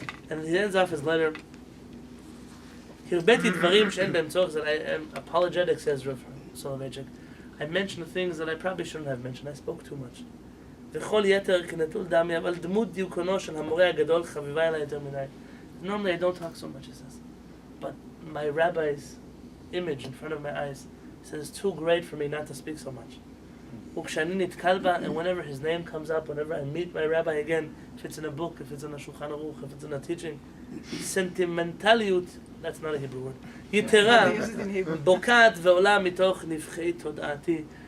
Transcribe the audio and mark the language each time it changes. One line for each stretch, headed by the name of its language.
English: And he ends off his letter.
Hebrew: Hirbeti dvarim she'en behem tzorach,
English: that I am apologetic, says Rav Soloveitchik. I mentioned things that I probably shouldn't have mentioned. I spoke too much.
Hebrew: וכל יתר כנטול דמי, אבל דמות דיוקונו של המורה הגדול חביבה אליי יותר מדי.
English: Normally I don't talk so much, he says. But my rabbi's image in front of my eyes says it's too great for me not to speak so much.
Hebrew: וכשאני נתקל בה,
English: and whenever his name comes up, whenever I meet my rabbi again, if it's in a book, if it's in a Shulchan Aruch, if it's in a teaching, sentimentalיות, that's not a Hebrew word,
Hebrew: יתרה, בוקעת ועולה מתוך נבחי תודעתי.